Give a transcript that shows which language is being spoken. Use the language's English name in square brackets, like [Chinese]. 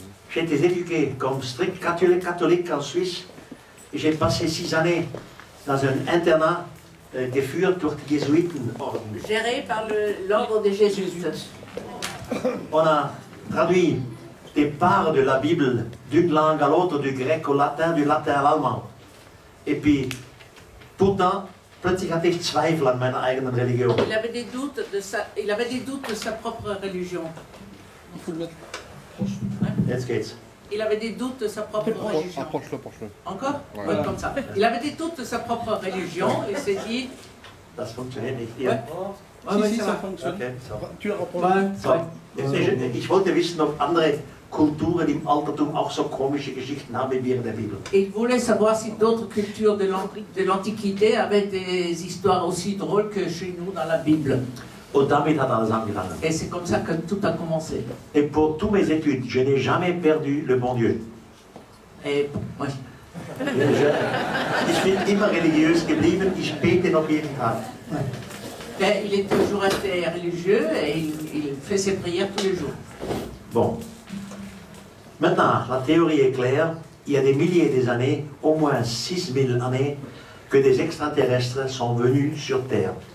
[French] J'ai été éduqué comme strict catholique en Suisse, et j'ai passé 6 années dans un internat [German] geführt durch die Jesuitenorden. [French] Géré par l'ordre des Jésuites. On a traduit des parts de la Bible d'une langue à l'autre, du grec au latin, du latin à l'allemand. Et puis, pourtant, [German] plötzlich hatte ich Zweifel an meiner eigenen Religion. [French] Il avait des doutes de sa propre religion. [German] Jetzt geht's. [French] Il avait des doutes de sa propre religion. Approche-le. Encore? Ouais. Ouais, comme ça. Il avait des doutes de sa propre religion et s'est dit... [German] Das funktioniert nicht [French] Ouais. [German] hier. [French] Si, ça fonctionne. [German] Okay, so. [French] Tu la reprends. [German] So. Ich wollte wissen, ob andere Kulturen im Altertum auch so komische Geschichten haben wie wir in der Bibel. [French] Et il voulait savoir si d'autres cultures de l'Antiquité avaient des histoires aussi drôles que chez nous dans la Bible. [German] Und damit hat alles angefangen. [French] Et c'est comme ça que tout a commencé. Et pour toutes mes études, je n'ai jamais perdu le bon Dieu. Et ouais. [German] Ich bin immer religiös geblieben, ich bete noch jeden Tag. [French] Et il est toujours resté religieux et il fait ses prières tous les jours. Bon. Maintenant, la théorie est claire. Il y a des milliers d'années, au moins 6000 années, que des extraterrestres sont venus sur Terre.